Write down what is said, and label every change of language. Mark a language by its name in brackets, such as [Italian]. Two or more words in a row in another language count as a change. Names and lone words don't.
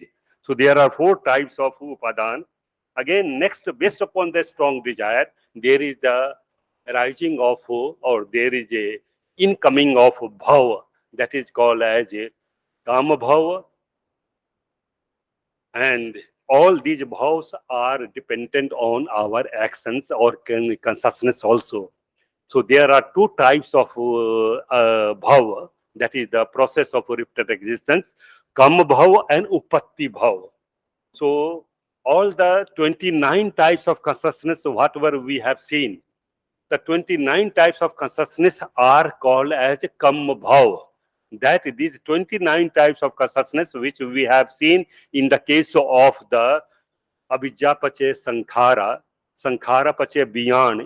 [English] So there are 4 types of Upadan. Again, next, based upon the strong desire, there is the rising of, or there is a incoming of bhava, that is called as a [Pali] Kama bhava. [English] And all these bhavas are dependent on our actions or consciousness also. So there are 2 types of bhava, that is the process of repeated existence, [Pali] Kama bhava [English] and [Pali] Upatti bhava. [English] So all the 29 types of consciousness, whatever we have seen, the 29 types of consciousness are called as [Pali] Kama bhava. [English] That these 29 types of consciousness which we have seen in the case of the [Pali] Abhijja Pache Sankhara, Sankhara Pache Beyond.